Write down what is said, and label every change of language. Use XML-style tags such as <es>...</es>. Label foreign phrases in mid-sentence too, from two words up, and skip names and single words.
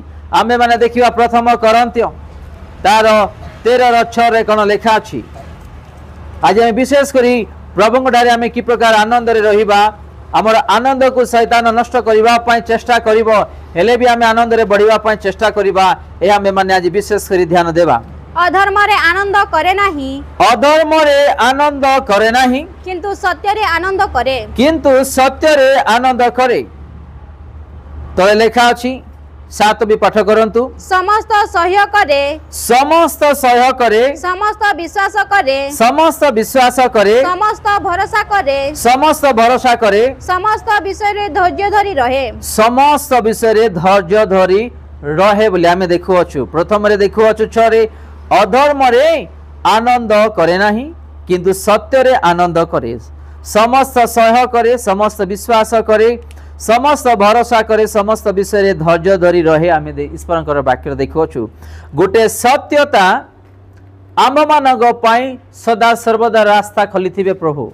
<or>ଆମେ ମାନେ ଦେଖିବା ପ୍ରଥମ କରନ୍ତ୍ୟ ତାର 13:6 ରେ କଣ ଲେଖା ଅଛି। ଆଜି ଆମେ ବିଶେଷ କରି ପ୍ରଭୁଙ୍କ ଠାରେ ଆମେ କି ପ୍ରକାର ଆନନ୍ଦ ରେ ରହିବା, ଆମର ଆନନ୍ଦ କୁ ଶୟତାନ ନଷ୍ଟ କରିବା ପାଇଁ ଚେଷ୍ଟା କରିବ, ହେଲେ ବି ଆମେ ଆନନ୍ଦ ରେ ବଢ଼ିବା ପାଇଁ ଚେଷ୍ଟା କରିବା ଏ ଆମେ ମାନେ ଆଜି ବିଶେଷ କରି ଧ୍ୟାନ ଦେବା। ଅଧର୍ମ ରେ ଆନନ୍ଦ କରେ ନାହିଁ, ଅଧର୍ମ ରେ ଆନନ୍ଦ କରେ ନାହିଁ, କିନ୍ତୁ ସତ୍ୟ ରେ ଆନନ୍ଦ କରେ, କିନ୍ତୁ ସତ୍ୟ ରେ ଆନନ୍ଦ କରେ। ତଳେ ଲେଖା ଅଛି 7 ବି ପାଠ କରନ୍ତୁ। ସମସ୍ତ ସହ୍ୟ କରେ, ସମସ୍ତ ସହ୍ୟ କରେ, ସମସ୍ତ ବିଶ୍ୱାସ କରେ, ସମସ୍ତ ବିଶ୍ୱାସ କରେ, ସମସ୍ତ ଭରସା କରେ, ସମସ୍ତ ଭରସା କରେ, ସମସ୍ତ ବିଷୟ ରେ ଧୈର୍ଯ୍ୟ ଧରି ରହେ, ସମସ୍ତ ବିଷୟ ରେ ଧୈର୍ଯ୍ୟ ଧରି ରହେ ବୋଲି ଆମେ ଦେଖୁ ଅଛୁ। ପ୍ରଥମ ରେ ଦେଖୁ ଅଛୁ 6 ରେ ଅଧର୍ମ ରେ ଆନନ୍ଦ କରେ ନାହିଁ କିନ୍ତୁ ସତ୍ୟ ରେ ଆନନ୍ଦ କରେ, ସମସ୍ତ ସହ୍ୟ କରେ, ସମସ୍ତ ବିଶ୍ୱାସ କରେ, ସମସ୍ତ ଭରସା କରେ, ସମସ୍ତ ବିଷୟ ରେ ଧୈର୍ଯ୍ୟ ଧରି ରହେ। ଆମ ଈଶ୍ୱର ବାକ୍ୟ ଦେଖୁ ଗୋଟେ ସତ୍ୟତା ଆମ ମାନକ ସଦା ସର୍ବଦା ରାସ୍ତା ଖୋଲି ଥେ ପ୍ରଭୁ।</or>